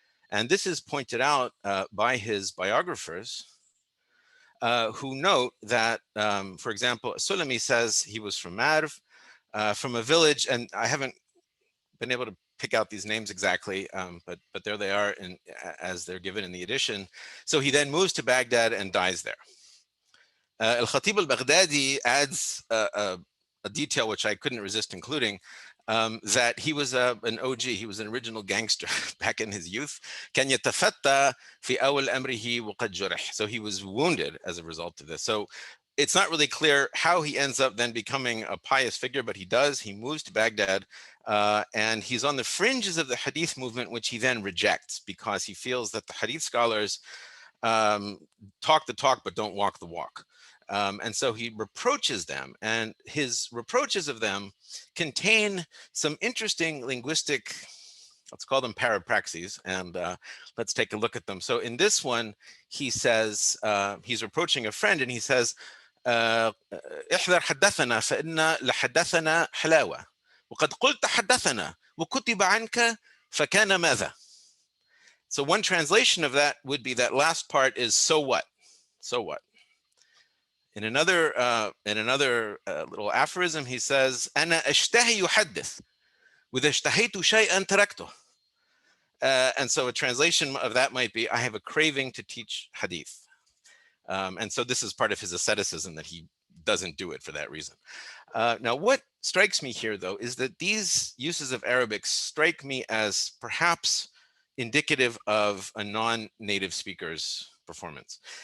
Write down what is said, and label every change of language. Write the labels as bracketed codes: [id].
[en] And this is pointed out by his biographers, who note that, for example, Sulami says he was from Marv, from a village, and I haven't been able to pick out these names exactly, but there they are as they're given in the edition. So he then moves to Baghdad and dies there. Al-Khatib al-Baghdadi adds a detail which I couldn't resist including, that he was an OG, he was an original gangster back in his youth. [ar] كان يتفتى في أول أمره وقد جرح. [en] So he was wounded as a result of this. So it's not really clear how he ends up then becoming a pious figure, but he does. He moves to Baghdad, and he's on the fringes of the hadith movement, which he then rejects because he feels that the hadith scholars talk the talk but don't walk the walk. And so he reproaches them, and his reproaches of them contain some interesting linguistic, let's call them parapraxes, and let's take a look at them. So in this one, he says, he's reproaching a friend, and he says, [ar] احذر حدثنا فإن لحدثنا حلاوة وقد قلت حدثنا وكتب عنك فكان ماذا. [en] So one translation of that would be that last part is so what? So what? In another little aphorism, he says, [ar] أنا أشتهي يحدث وإذا اشتهيت شيئا تركته. [en] And so a translation of that might be, I have a craving to teach hadith. And so this is part of his asceticism, that he doesn't do it for that reason. Now, what strikes me here, though, is that these uses of Arabic strike me as perhaps indicative of a non-native speaker's performance.